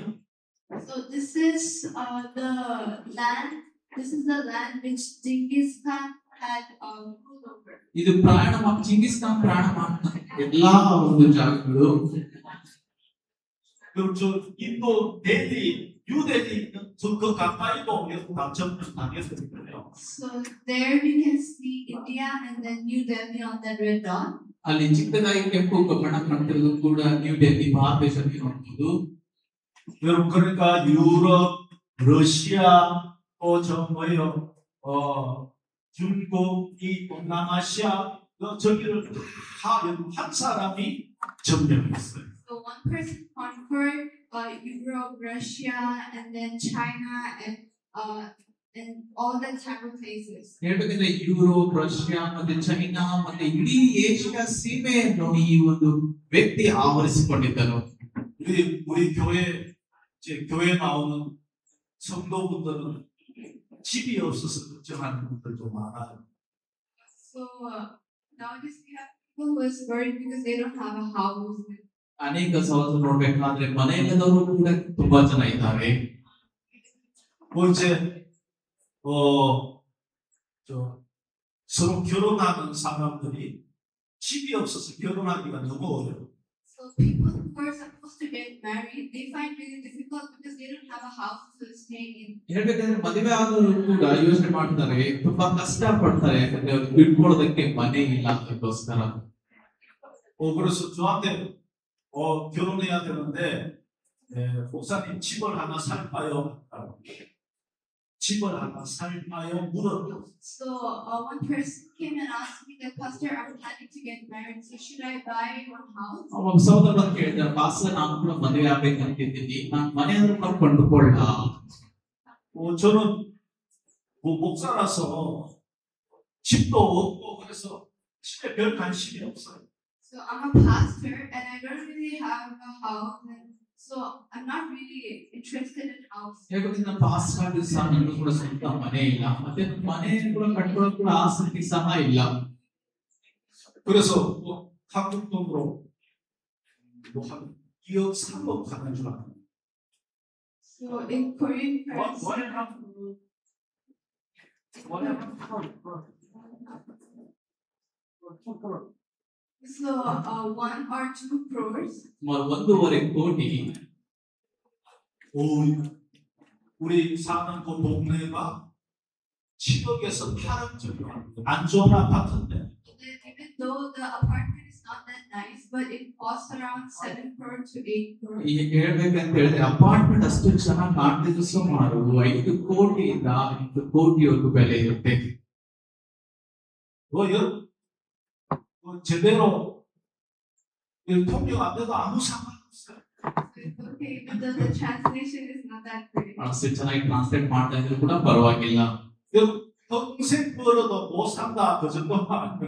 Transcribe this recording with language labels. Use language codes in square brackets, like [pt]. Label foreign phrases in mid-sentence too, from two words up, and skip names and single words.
[en] So this is the land. This is the land which Genghis Khan had ruled over. [kn] ಇದು ಜಿಂಗಿಸ್ ಖಾನ್ ಪ್ರಾಣ ಮಾಡಿದ ಎಲ್ಲಾ ಒಂದು ಜಾಗಗಳು. [ko] 그리고 저 인도 델리 뉴델리 그 가까이도 다 점령당했거든요. [en] So there we can see India and then New Delhi on that red dot. [kn] ಅಲ್ಲಿ ಚಿಕ್ಕದಾಗಿ ಕೆಂಪು ಬಣ್ಣ ಕಾಣ್ತಿರೋದು ಕೂಡ ನ್ಯೂ ಡೆಲ್ಲಿ ಭಾರತ ದೇಶದಲ್ಲಿ ನೋಡಬಹುದು. [ko] 여러분 그러니까 유럽, 러시아, 또저 뭐요, 중국, 이 동남아시아 저기를 다 한 사람이 점령했어요. [en] So one person conquered Europe, Russia, and then China, and all the type of places. [kn] ಹೇಳ್ಬೇಕಂದ್ರೆ ಯುರೋಪ್, ರಷ್ಯಾ ಮತ್ತೆ ಚೈನಾ ಮತ್ತೆ ಇಡೀ ಏಷ್ಯಾ ಸೀಮೆಯನ್ನು ಈ ಒಂದು ವ್ಯಕ್ತಿ ಆವರಿಸಿಕೊಂಡಿದ್ದನು. [ko] 우리 교회 나오는 성도분들은 집이 없어서 걱정하는 분들도 많아요. [en] So nowadays we have people who is worried because they don't have a house. [kn] ಅನೇಕ ಸಹೋದರರು ನೋಡ್ಬೇಕಾದ್ರೆ ಮನೆಯಿಲ್ಲದವರು ಕೂಡ ತುಂಬಾ ಜನ ಇದ್ದಾರೆ. [ko] 뭐 이제 저 서로 결혼하는 사람들이 집이 없어서 결혼하기가 너무 어려워. [en] So people who are supposed to get married, they find really difficult because they don't have a house to stay in. [kn] ಹೇಳ್ಬೇಕಂದ್ರೆ ಮದುವೆ ಆದವರು ಕೂಡ ಯೋಚನೆ ಮಾಡ್ತಾರೆ, ತುಂಬಾ ಕಷ್ಟ ಪಡ್ತಾರೆ, ಯಾಕಂದ್ರೆ ಅವ್ರು ಬಿಟ್ಕೊಳ್ಳೋದಕ್ಕೆ ಮನೆ ಇಲ್ಲ ಅದಕ್ಕೋಸ್ಕರ. [ko] 그래서 저한테 결혼해야 되는데 목사님 집을 하나 살까요? 집을 하나 살까요? 물었어요. [en] So one person came and asked me, that Pastor, I'm planning to get married, so should I buy one house? [kn] ಒಬ್ಬ ಸಹೋದರ ಕೇಳಿದ್ರೆ, ಪಾಸ್ಟರ್ ನಾನು ಕೂಡ ಮದುವೆ ಆಗ್ಬೇಕಂತಿದ್ದೀನಿ, ನಾನು ಮನೆ ಆದ್ರೂ ಕೂಡ ಕೊಂಡುಕೊಳ್ಳ. [ko] 저는 목사라서 집도 없고 그래서 집에 별 관심이 없어요. [en] So I'm a pastor and I don't really have a house, and so I'm not really interested in house. [kn] ಹೇಳ್ಬೇಕಂದ್ರೆ ಪಾಸ್ಟರ್ ಆಗಿ ಸಹ ನನಗೂ ಕೂಡ ಸ್ವಂತ ಮನೆ ಇಲ್ಲ, ಮತ್ತೆ ಮನೆ ಕೂಡ ಕಟ್ಕೊಳ್ಳೋಕೆ ಕೂಡ ಆಸಕ್ತಿ ಸಹ ಇಲ್ಲ. [ko] 그래서 한국 돈으로 한 2억 3억 가는 줄 알아요. [en] So in Korean currency, so 1 or 2 crores. [kn] ಸುಮಾರು 1.5 ಕೋಟಿ. [ko] 우리 사는 그 동네가 7억에서 8억짜리 안 좋은 아파트인데. [en] Even though the apartment is not that nice, but it costs around 7 crore to 8 crore. [kn] ಈಗ ಹೇಳ್ಬೇಕಂತ ಹೇಳಿದ್ರೆ ಅಪಾರ್ಟ್ಮೆಂಟ್ ಅಷ್ಟು ಚೆನ್ನಾಗಿ ಕಾಣ್ತಿದ್ದು ಸುಮಾರು 5 ಕೋಟಿಯಿಂದ 8 ಕೋಟಿವರೆಗೂ ಬೆಲೆ ಇರುತ್ತೆ. [ko] 제대로 이 통역 안 돼도 아무 상관없어요. [en] It's okay, even though the translation is not that great. [kn] ಅಷ್ಟು ಚೆನ್ನಾಗಿ ಟ್ರಾನ್ಸ್ಲೇಟ್ ಮಾಡ್ತಾ ಇದ್ರು ಕೂಡ ಪರವಾಗಿಲ್ಲ. [ko] 평생 벌어도 못 산다 그 정도만 알면